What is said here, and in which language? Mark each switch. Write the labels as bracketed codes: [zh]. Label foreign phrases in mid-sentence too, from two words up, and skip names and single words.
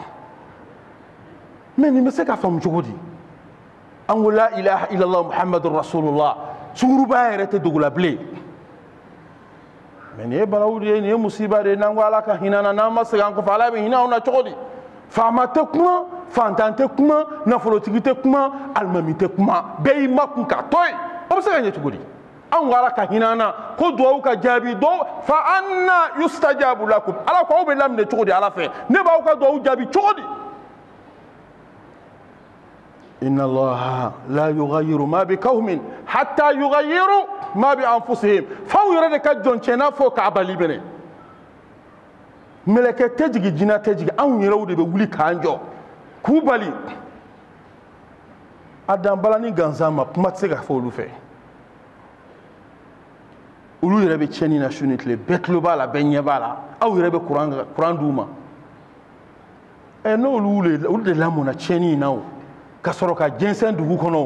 [bm] mais nin bɛ se ka faamu cogo di an ko [ar] لا إله إلا الله محمد رسول الله [bm] sungurubaya yɛrɛ tɛ dogo la bilen mais nin ye balawu de ye nin ye musiba de ye n'an ko ala ka hinɛ na n'an ma segin an kɔfɛ ala bɛ hinɛ anw na cogo di faama tɛ kuma fantan tɛ kuma nafolotigi tɛ kuma alimami tɛ kuma bɛɛ y'i makun k'a to yen o bɛ se ka ɲɛ cogo di anw ko ala ka hinɛ an na ko dugawu ka jaabi dɔw [ar] فأنى يستجاب لكم [bm] ala ko aw bɛ laminɛ cogo di ala fɛ ne b'aw ka dugawu jaabi cogo di [ar] إن الله لا يغير ما بقوم حتى يغيروا ما بأنفسهم [bm] f'aw yɛrɛ de ka jɔncɛnna fɔ k'a bali bɛnɛ mɛlɛkɛ tɛ jigin jinɛ tɛ jigin anw yɛrɛw de bɛ wuli k'an jɔ k'u bali a dan balani gansan ma kuma tɛ se ka fɔ olu fɛ olu yɛrɛ bɛ tiɲɛni na su ni tile bɛɛ tulo b'a la bɛɛ ɲɛ b'a la aw yɛrɛ bɛ kuran d'u ma n'olu de lamɔna tiɲɛni in na o ka sɔrɔ ka jɛnsɛn dugu kɔnɔ